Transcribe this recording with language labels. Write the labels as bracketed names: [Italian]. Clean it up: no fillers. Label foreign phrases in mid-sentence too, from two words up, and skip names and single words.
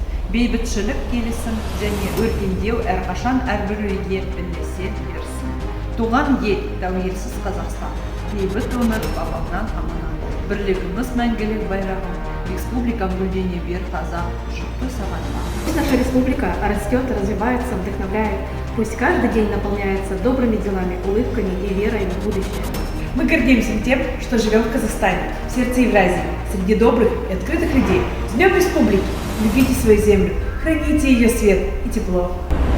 [Kazakh] Бейбітшілік, келісім және өркендеу әрқашан әрбір үйге бірлесе берсін. Туған ел, тәуелсіз Қазақстан, бейбіт өмір бабамнан аманат. Бірлігіміз мәңгілік байрағым, республикам гүлдене бер таза, жұртты сағатта. [Russian] Пусть наша республика растет, развивается, вдохновляет. Пусть каждый день наполняется добрыми делами, улыбками и верой в будущее. Мы гордимся тем, что живем в Казахстане, в сердце Евразии, среди добрых и открытых людей. С Днем Республики! Любите свою землю, храните ее свет и тепло.